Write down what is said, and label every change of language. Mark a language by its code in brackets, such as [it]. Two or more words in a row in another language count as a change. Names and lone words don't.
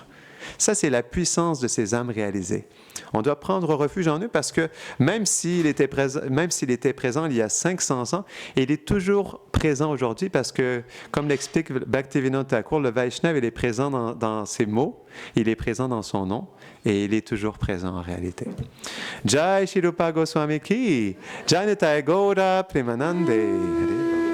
[fr] Ça, c'est la puissance de ces âmes réalisées. On doit prendre refuge en eux parce que même s'il était présent il y a 500 ans, il est toujours présent aujourd'hui parce que, comme l'explique Bhaktivinoda Thakur, le Vaishnav, il est présent dans ses mots, il est présent dans son nom et il est toujours présent en réalité. [hi] Jai Shri Rupa Goswami Ki, Jai Nitai Gaura Premanande.